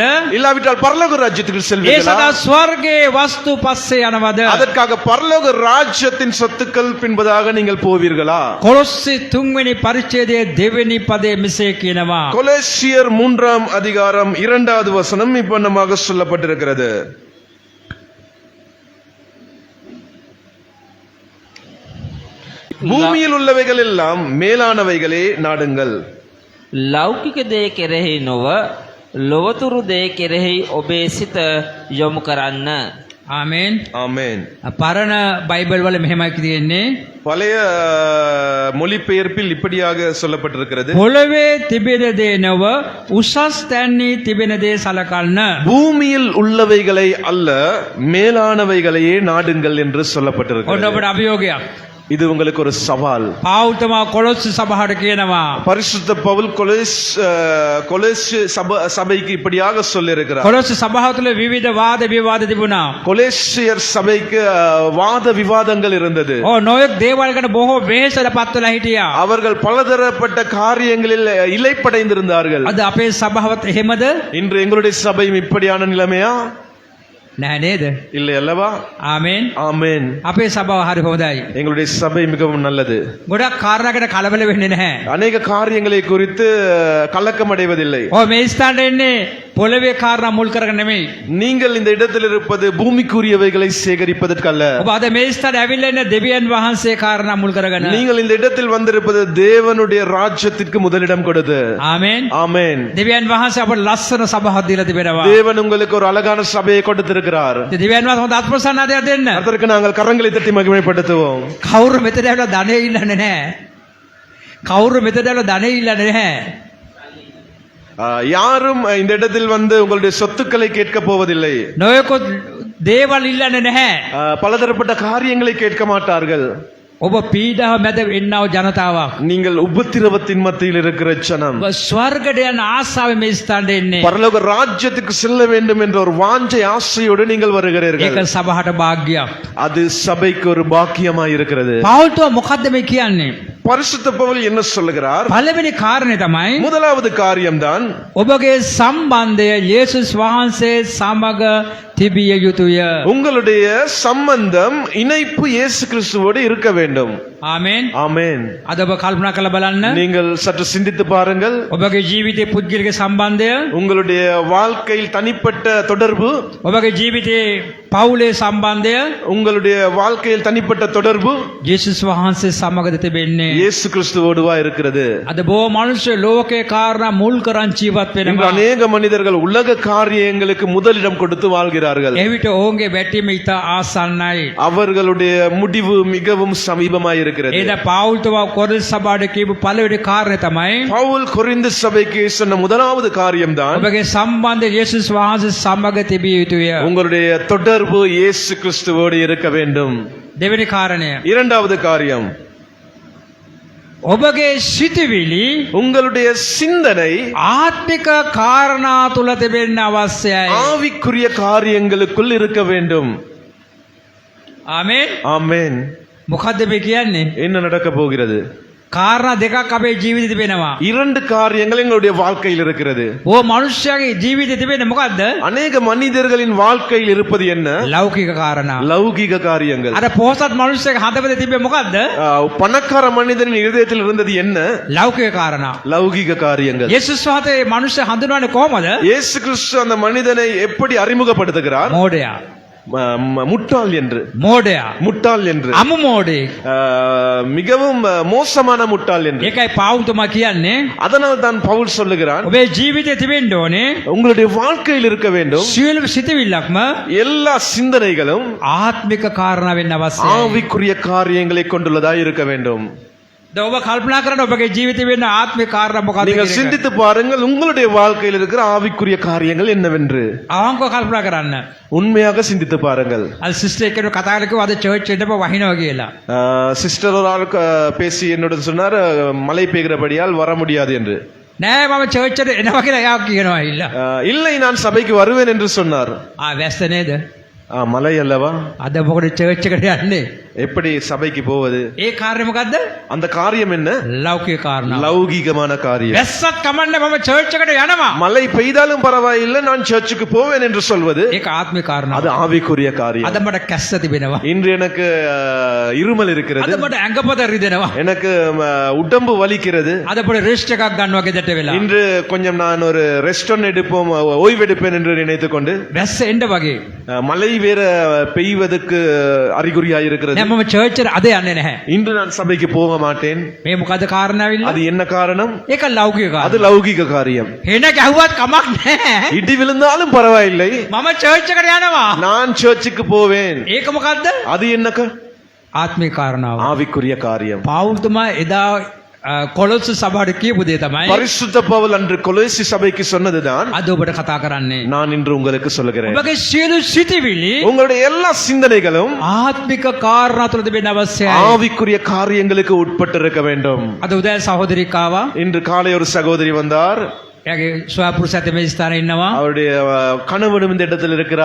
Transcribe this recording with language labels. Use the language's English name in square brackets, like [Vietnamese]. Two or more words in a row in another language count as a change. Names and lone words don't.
[Tamil] இல்லாவிட்டால் பரலோக ராஜ்யத்துக்கு [Sinhala] ඒ [Tamil] செல்வீர்களா? [Sinhala] සඳහා ස්වර්ගයේ වස්තු පස්සේ යනවද? [Tamil] அதற்காக பரலோக ராஜ்யத்தின் சொத்துக்கள் பின்பதாக நீங்கள் போவீர்களா? [Sinhala] කොලොස්සි 3 වෙනි පරිච්ඡේදයේ 2 වෙනි පදයේ මෙසේ කියනවා. [Tamil] கொலோசியர் 3ஆம் அதிகாரம் 2வது வசனம் இப்பன்னமாக சொல்லப்பட்டிருக்கிறது. பூமியில் உள்ளவைகள் எல்லாம் மேலானவைகளே நாடுங்கள். [Sinhala] ලෞකික දේ කෙරෙහි නොව ලොවතුරු දේ කෙරෙහි ඔබේ සිත යොමු කරන්න. ආමෙන්. [Tamil] ஆமென். [Sinhala] පරණ බයිබල් වල මෙහෙමයි තියෙන්නේ. [Tamil] பழைய மொழிபெயர்ப்பில் இப்படியாக சொல்லப்பட்டிருக்கிறது. [Sinhala] පොළවේ තිබෙන දේ නොව උසස් තැන්හි තිබෙන දේ සලකන්න. [Tamil] பூமியில் உள்ளவைகளை அல்ல மேலானவைகளையே நாடுங்கள் என்று [Sinhala] ඔන්න [Tamil] சொல்லப்பட்டிருக்கிறது. [Sinhala] ඔබට අභියෝගයක්. [Tamil] இது உங்களுக்கு ஒரு சவால். [Sinhala] පාවුල්තුමා කොළොස්ස සභාවට කියනවා [Tamil] பரிசுத்த பவுல் கொலேஸ் சபைக்கு இப்படியாக சொல்லியிருக்கிறார். [Sinhala] කොළොස්ස සභාව තුළ විවිධ වාද විවාද තිබුණා. [Tamil] கொலேசியர் சபைக்கு வாத விவாதங்கள் இருந்தது. [Sinhala] නොයෙක් දේවල් ගැන බොහෝ වෙහෙසට පත් වෙලා හිටියා. [Tamil] அவர்கள் பலதரப்பட்ட காரியங்களில் இலைப்படைந்திருந்தார்கள். [Sinhala] අද අපේ සභාවත් එහෙමද? [Tamil] இன்று எங்களுடைய சபையும் இப்படியான நிலைமையா? [Sinhala] නැහැ නේද? [Tamil] இல்லை அல்லவா? [Sinhala] ආමේන්. [Tamil] ஆமென். [Sinhala] අපේ සභාව හරි හොඳයි. [Tamil] எங்களுடைய சபை மிகவும் நல்லது. [Sinhala] ගොඩක් කාරණා ගැන කලබල වෙන්නේ නැහැ. [Tamil] அநேக காரியங்களை குறித்து கலக்கம் அடைவதில்லை. [Sinhala] මේ ස්ථානට එන්නේ පොළවේ කාරණා මුල් කරගෙන නෙමෙයි. [Tamil] நீங்கள் இந்த இடத்தில் இருப்பது பூமிக்குரியவைகளை சேகரிப்பதற்கல்ல. [Sinhala] ඔබ අද මේ ස්ථානට ඇවිල්ලා ඉන්න දෙවියන් වහන්සේ කාරණා මුල් කරගෙන. [Tamil] நீங்கள் இந்த இடத்தில் வந்திருப்பது தேவனுடைய ராஜ்யத்திற்கு முதலிடம் கொடுத்து. [Sinhala] ආමේන්. [Tamil] ஆமென். [Sinhala] දෙවියන් වහන්සේ අපට ලස්සන සභාවක් දීලා තිබෙනවා. [Tamil] தேவன் உங்களுக்கு ஒரு அழகான சபையை கொடுத்திருக்கிறார். [Sinhala] දෙවියන් වහන්සේ හොඳ අත්ප්‍රසන්නතාවයක් දෙන්න. [Tamil] அதற்கு நாங்கள் கரங்களை தட்டி மகிமைப்படுத்துவோம். [Sinhala] කවුරු මෙතන ඇවිල්ලා ධනෙ ඉල්ලන්නේ නැහැ. කවුරු මෙතන ඇවිල්ලා ධනෙ ඉල්ලන්නේ නැහැ. [Tamil] யாரும் இந்த இடத்தில் வந்து உங்களுடைய சொத்துக்களை கேட்க போவதில்லை. [Sinhala] නොයෙකුත් දේවල් ඉල්ලන්නේ නැහැ. [Tamil] பலதரப்பட்ட காரியங்களை கேட்க மாட்டார்கள். [Sinhala] ඔබ පීඩාව මැද ඉන්නව ජනතාවක්. [Tamil] நீங்கள் உபத்திரவத்தின் மத்தியில் இருக்கிற ஜனம். [Sinhala] ඔබ ස්වර්ගයට යන ආසාවෙන් මේ ස්ථානට එන්නේ. [Tamil] பரலோக ராஜ்யத்துக்கு செல்ல வேண்டும் என்ற ஒரு வாஞ்சை ஆசையோடு நீங்கள் வருகிறீர்கள். [Sinhala] ඒක සභාවට භාග්‍යයක්. [Tamil] அது சபைக்கு ஒரு பாக்கியமாய் இருக்கிறது. [Sinhala] පෞල්තුමා මොකද්ද මේ කියන්නේ? [Tamil] பரிசுத்த பவுல் என்ன சொல்லுகிறார்? [Sinhala] පළවෙනි කාරණේ තමයි [Tamil] முதலாவது காரியம்தான் [Sinhala] ඔබගේ සම්බන්ධය යේසුස් වහන්සේ සමග තිබිය යුතුය. [Tamil] உங்களுடைய சம்பந்தம் இணைப்பு இயேசு கிறிஸ்துவோடு இருக்க வேண்டும். [Sinhala] ආමේන්. [Tamil] ஆமென். [Sinhala] අද ඔබ කල්පනා කරලා බලන්න. [Tamil] நீங்கள் சற்று சிந்தித்து பாருங்கள். [Sinhala] ඔබගේ ජීවිතයේ පුද්ගලික සම්බන්ධය, [Tamil] உங்களுடைய வாழ்க்கையில் தனிப்பட்ட தொடர்பு, [Sinhala] ඔබගේ ජීවිතයේ පවුලේ සම්බන්ධය [Tamil] உங்களுடைய வாழ்க்கையில் தனிப்பட்ட தொடர்பு [Sinhala] යේසුස් වහන්සේ සමගද තිබෙන්නේ. [Tamil] இயேசு கிறிஸ்துவோடுவா இருக்கிறது. [Sinhala] අද බොහෝ මිනිස්සු ලෝකේ කාරණා මුල් කරන් ජීවත් [Tamil] இன்று [Sinhala] වෙනවා. [Tamil] அநேக மனிதர்கள் உலக காரியங்களுக்கு முதலிடம் கொடுத்து வாழ்கிறார்கள். [Sinhala] එවිට ඔවුන්ගේ වැටීම ඉතා ආසන්නයි. [Tamil] அவர்களுடைய முடிவு மிகவும் சமீபமாய் இருக்கிறது. [Sinhala] ඒද පෞල්තුමා කොරින්ත සභාවට කියපු පළවෙනි කාරණය තමයි [Tamil] பவுல் கொரிந்து சபைக்கு சொன்ன முதலாவது காரியம்தான் [Sinhala] ඔබගේ සම්බන්ධය යේසුස් වහන්සේ සමග තිබිය යුතුය. [Tamil] உங்களுடைய தொடர்பு இயேசு கிறிஸ்துவோடு இருக்க வேண்டும். [Sinhala] දෙවෙනි කාරණය, [Tamil] இரண்டாவது காரியம், [Sinhala] ඔබගේ සිතුවිලි [Tamil] உங்களுடைய சிந்தனை [Sinhala] ආත්මික කාරණා තුල තිබෙන්න අවශ්‍යයි. [Tamil] ஆவிக்குரிய காரியங்களுக்குள் இருக்க வேண்டும். [Sinhala] ආමේන්. [Tamil] ஆமென். [Sinhala] මොකද්ද මේ කියන්නේ? [Tamil] என்ன நடக்க போகிறது? [Sinhala] කාරණා දෙකක් අපේ ජීවිතේ තිබෙනවා. [Tamil] இரண்டு காரியங்கள் எங்களுடைய வாழ்க்கையில் இருக்கிறது. [Sinhala] ඕ මනුෂ්‍යයාගේ ජීවිතේ තිබෙන්නේ මොකද්ද? [Tamil] அநேக மனிதர்களின் வாழ்க்கையில் இருப்பது என்ன? [Sinhala] ලෞකික කාරණා. [Tamil] லௌகிக காரியங்கள். [Sinhala] අර පොහොසත් මනුෂ්‍යයාගේ හදවතේ තිබෙන්නේ මොකද්ද? [Tamil] பணக்கார மனிதனின் இதயத்தில் இருந்தது என்ன? [Sinhala] ලෞකික කාරණා. [Tamil] லௌகிக காரியங்கள். [Sinhala] යේසුස් වහන්සේ මනුෂ්‍ය හඳුන්වන්නේ කොහමද? [Tamil] இயேசு கிறிஸ்து அந்த மனிதனை எப்படி அறிமுகப்படுத்துகிறார்? [Sinhala] මෝඩයා. [Tamil] முட்டாள் என்று. [Sinhala] මෝඩයා. [Tamil] முட்டாள் என்று. [Sinhala] අමු මෝඩේ. [Tamil] மிகவும் மோசமான முட்டாள் என்று. [Sinhala] ඒකයි පෞල්තුමා කියන්නේ [Tamil] அதனால் தான் பவுல் சொல்லுகிறான், [Sinhala] ඔබේ ජීවිතේ තිබෙන්න ඕනේ [Tamil] உங்களுடைய வாழ்க்கையில் இருக்க வேண்டும் [Sinhala] සියලු සිතවිල්ලක්ම [Tamil] எல்லா சிந்தனைகளும் [Sinhala] ආත්මික කාරණා වෙන්න අවශ්‍යයි. [Tamil] ஆவிக்குரிய காரியங்களை கொண்டுள்ளதாய் இருக்க வேண்டும். [Sinhala] දැන් ඔබ කල්පනා කරන ඔබගේ ජීවිතේ වෙන්න ආත්මික කාරණා මොකක්ද [Tamil] நீங்கள் [Sinhala] කියලා. [Tamil] சிந்தித்து பாருங்கள், உங்களுடைய வாழ்க்கையில் இருக்கிற ஆவிக்குரிய காரியங்கள் என்னவென்று [Sinhala] අවංකව කල්පනා කරන්න. [Tamil] உண்மையாக சிந்தித்து பாருங்கள். [Sinhala] අද සිස්ටර් එක්කෙනෙක් කතා කරලා අද චර්ච් එකට වහිනවා කියලා. [Tamil] சிஸ்டர் ஒரு ஆள் பேசி என்னுடன் சொன்னார், மழை பெய்கிறபடியால் வர முடியாது என்று. [Sinhala] නෑ මම චර්ච් එකට එනවා කියලා එයා කියනවා இல்ல. [Tamil] இல்லை, நான் சபைக்கு வருவேன் என்று சொன்னார். [Sinhala] වැස්ස නේද? [Tamil] மழை அல்லவா, [Sinhala] අද මොකද චර්ච් එකට යන්නේ? [Tamil] எப்படி சபைக்கு போவது? [Sinhala] ඒ කාර්යය මොකද්ද? [Tamil] அந்த காரியம் என்ன? [Sinhala] ලෞකික කාරණා. [Tamil] லௌகீகமான காரியம். [Sinhala] වැස්සත් කමන්නේ මම චර්ච් එකට යනවා. [Tamil] மழை பெய்தாலும் பரவாயில்லை, நான் சர்ச்சுக்கு போவேன் என்று சொல்வது [Sinhala] ඒක ආත්මික කාරණා. [Tamil] அது ஆவிக்குரிய காரியம். [Sinhala] අද මට කැස්ස තිබෙනවා. [Tamil] இன்று எனக்கு இருமல் இருக்கிறது, [Sinhala] අද මට ඇඟපත රිදෙනවා. [Tamil] எனக்கு உடம்பு வலிக்கிறது. [Sinhala] අද පොඩි රෙස්ට් එකක් ගන්නවා ගෙදරට වෙලා. [Tamil] இன்று கொஞ்சம் நான் ஒரு ரெஸ்ட் எடுப்போம், ஓய்வெடுப்பேன் என்று நினைத்துக் கொண்டு [Sinhala] වැස්ස එන්න වගේ. [Tamil] மழை வேற பெய்வதற்கு அறிகுறியாய் இருக்கிறது. [Sinhala] නෑ මම චර්ච් එකට අද යන්නේ නැහැ. [Tamil] இன்று நான் சபைக்கு போக மாட்டேன். [Sinhala] මේ මොකද්ද කාරණාවිල්ල? [Tamil] அது என்ன காரணம்? [Sinhala] ඒක ලෞකික [Tamil] அது [Sinhala] කාරණා. [Tamil] லௌகிக காரியம். [Sinhala] හෙන ගැහුවත් කමක් නැහැ. [Tamil] இடி விழுந்தாலும் பரவாயில்லை, [Sinhala] මම චර්ච් එකට යනවා. [Tamil] நான் சர்ச்சுக்கு போவேன். [Sinhala] ඒක මොකද්ද? [Tamil] அது என்ன [Sinhala] ආත්මික කාරණාව. [Tamil] ஆவிக்குரிய காரியம். [Sinhala] පෞල්තුමා එදා කොළොස්ස සභාවට කියපු දේ තමයි [Tamil] பரிசுத்த பவுல் அன்று கொலோசி சபைக்கு சொன்னதுதான் [Sinhala] අද ඔබට කතා කරන්නේ. [Tamil] நான் இன்று உங்களுக்கு சொல்லுகிறேன். [Sinhala] ඔබගේ සියලු සිතිවිලි [Tamil] உங்களுடைய எல்லா சிந்தனைகளும் [Sinhala] ආත්මික කාරණා තුළ තිබෙන්න අවශ්‍යයි. [Tamil] ஆவிக்குரிய காரியங்களுக்கு உட்பட்டிருக்க வேண்டும். [Sinhala] අද උදෑ සහෝදරියක් ආවා. [Tamil] இன்று காலை ஒரு சகோதரி வந்தார். [Sinhala] එයාගේ ස්වාපුරුෂයාත් මේ ස්ථානයේ ඉන්නවා. [Tamil] அவருடைய கணவனும் இந்த இடத்தில் இருக்கிறார்.